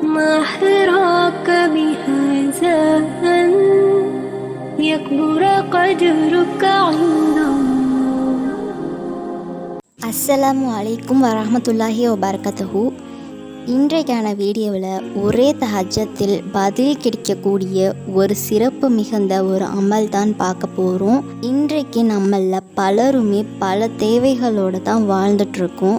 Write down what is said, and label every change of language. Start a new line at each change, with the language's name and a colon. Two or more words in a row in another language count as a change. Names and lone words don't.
Arabic: ما حراك بهذا أن يكبر قدرك عند الله. السلام عليكم ورحمة الله وبركاته.
Tamil: இன்றைக்கான வீடியோவில் ஒரே தஹஜ்ஜத்தில் பதில் கிடைக்கக்கூடிய ஒரு சிறப்பு மிகுந்த ஒரு அமல் தான் பார்க்க போகிறோம். இன்றைக்கு நம்மள பலருமே பல தேவைகளோடு தான் வாழ்ந்துட்டுருக்கோம்.